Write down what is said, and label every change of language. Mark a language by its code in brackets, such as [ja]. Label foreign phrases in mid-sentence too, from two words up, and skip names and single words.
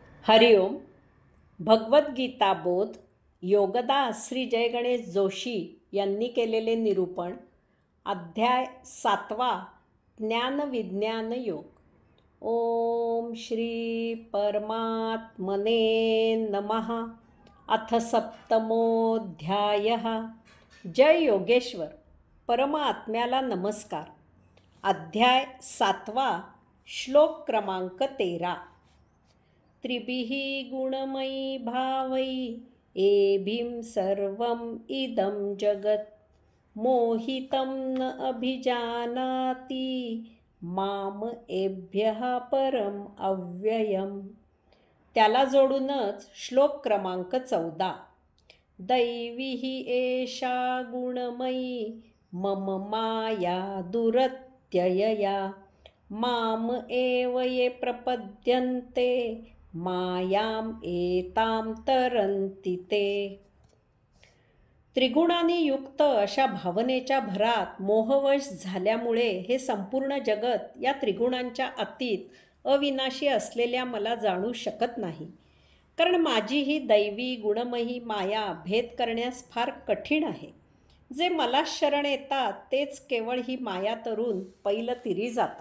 [mr] हरिओम. भगवद्गीता बोध योगदास श्री जय गणेश जोशी यांनी केलेले निरूपण. अध्याय 7. ज्ञानविज्ञान योग. [sa] ओम श्री परमात्मने नमः. अथ सप्तमोऽध्यायः. [mr] जय योगेश्वर. परमात्म्याला नमस्कार. अध्याय 7. श्लोक क्रमांक 13. [sa] त्रिभिः गुणमयी भावै एभिं सर्वम् इदं जगत् मोहितं न अभिजानाति माम एभ्यः परम अव्ययम्. [mr] त्याला जोडूनच श्लोक क्रमांक 14. [sa] दैवी एषा गुणमयी मम माया दुरत्ययया माम एव ये प्रपद्यन्ते मायाम एताम तरन्ति ते. [mr] त्रिगुणांनी युक्त अशा भावनेच्या भरात मोहवश झाल्यामुळे हे संपूर्ण जगत या त्रिगुणांच्या अतीत अविनाशी असलेल्या मला जाणू शकत नाही. कारण माझी ही दैवी गुणमयी माया भेद करण्यास फार कठीण आहे. जे मला शरण येतात तेच केवळ ही माया तरून पैलतीरी जातात.